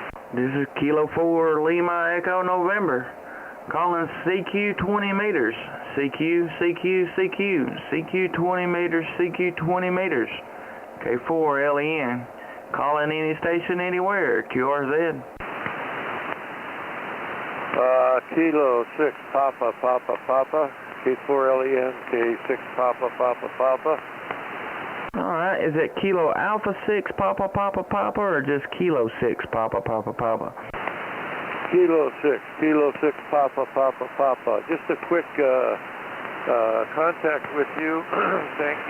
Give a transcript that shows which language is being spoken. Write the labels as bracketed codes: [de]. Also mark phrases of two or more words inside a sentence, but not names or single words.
[en] This is Kilo 4 Lima Echo November. Calling CQ 20 meters. CQ, CQ, CQ. CQ 20 meters, CQ 20 meters. K4 LEN. Calling any station anywhere. QRZ. Kilo 6 Papa Papa Papa. K4 LEN. K6 Papa Papa Papa. Alright, is it Kilo Alpha 6 Papa Papa Papa or just Kilo 6 Papa Papa Papa? Kilo 6 Papa Papa Papa. Just a quick contact with you. Thank you.